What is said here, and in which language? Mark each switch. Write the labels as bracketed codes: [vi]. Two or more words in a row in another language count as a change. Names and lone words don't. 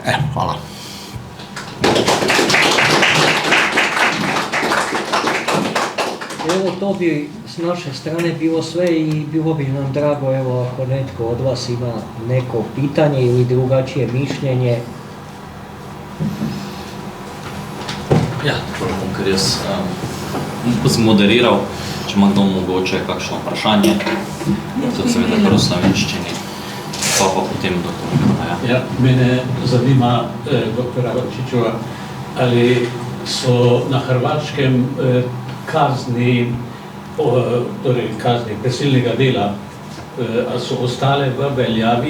[hr] Evo, hvala. Evo, to bi s naše strane bilo sve i bilo bi nam drago, evo, ako netko od vas ima neko pitanje ili drugačije mišljenje. [sl] Ja, ker jaz ko sem moderiral, če ima kdo mogoče kakšno vprašanje, to seveda kar v slovenščini, pa potem doktor. Ja, mene zanima, doktora Vrčičeva, ali so na Hrvačkem kazni prisilnega dela, so ostale v veljavi.